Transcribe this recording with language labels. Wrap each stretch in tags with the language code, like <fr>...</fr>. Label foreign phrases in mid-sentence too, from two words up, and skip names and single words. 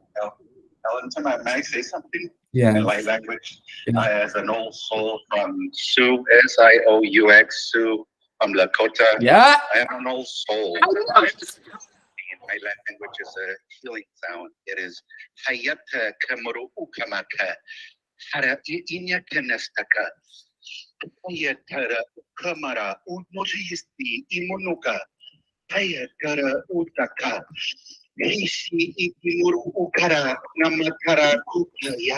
<en>Ellen, may I say something? Yeah. In light language. Yeah. As an old soul from Sioux, Sioux, Sioux from Lakota. Yeah. I am an old soul. In my language is a healing sound. It is Hayata Kamaru Ukamaka. Hara Inya Kanestaka. Hayatara Kamara Umojisti Imunuka. Hayatara Utaka. Rishi Ikimuru Ukara Namakara Kukaya.</en>